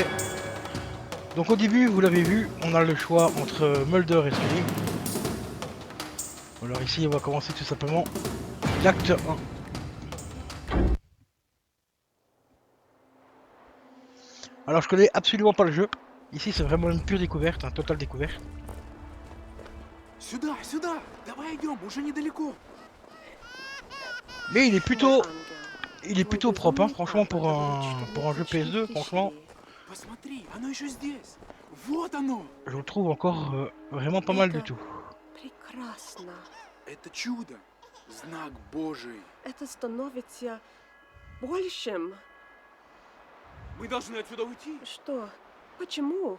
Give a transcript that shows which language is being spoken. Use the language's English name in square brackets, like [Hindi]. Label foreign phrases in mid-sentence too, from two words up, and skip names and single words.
[French] Donc au début, vous l'avez vu, on a le choix entre Mulder et Scully. Alors ici, on va commencer tout simplement l'acte 1. Alors je connais absolument pas le jeu. Ici, c'est vraiment une pure découverte, un total découverte. [Russian] Сюда, сюда! Давай идем, уже недалеко. [French] Mais il est plutôt propre, hein, franchement pour un jeu PS2, franchement, [Russian] Посмотри, оно еще здесь. Вот оно. [French] je le trouve encore vraiment pas mal du tout. [Russian] Прекрасно. Это чудо. Знак Божий. Это становится большим. Мы должны отсюда уйти. Что? Почему?